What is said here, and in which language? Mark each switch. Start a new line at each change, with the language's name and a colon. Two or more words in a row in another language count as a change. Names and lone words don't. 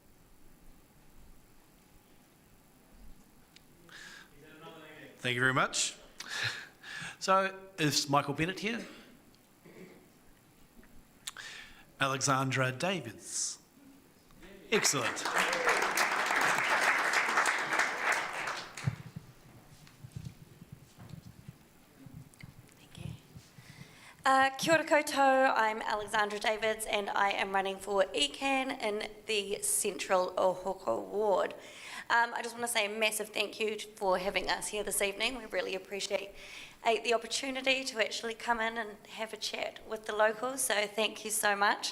English: Thank you very much. So is Michael Bennett here? Alexandra Davids. Excellent.
Māori: Kia ora koutou,
English: I'm Alexandra Davids and I am running for ECAN in the Central Ohoko Ward. I just want to say a massive thank you for having us here this evening. We really appreciate the opportunity to actually come in and have a chat with the locals, so thank you so much.